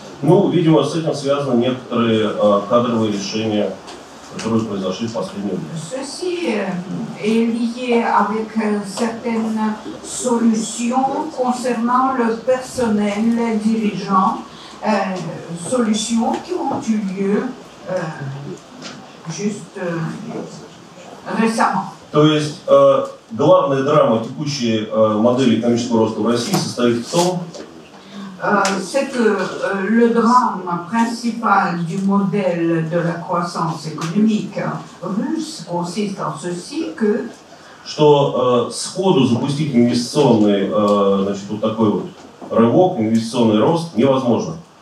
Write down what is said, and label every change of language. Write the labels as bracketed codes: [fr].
[ru] Ну, видимо, с этим связаны некоторые кадровые решения, которые произошли в последнее время. [fr] Ceci est lié avec certaines solutions concernant le personnel dirigeant, solutions qui ont eu lieu juste récemment. [ru] То есть главная драма текущей модели экономического роста в России состоит в том, [fr] c'est que le drame principal du modèle de la croissance économique russe consiste en ceci que [ru] что сходу запустить инвестиционный, значит, вот такой вот рывок, инвестиционный рост невозможно.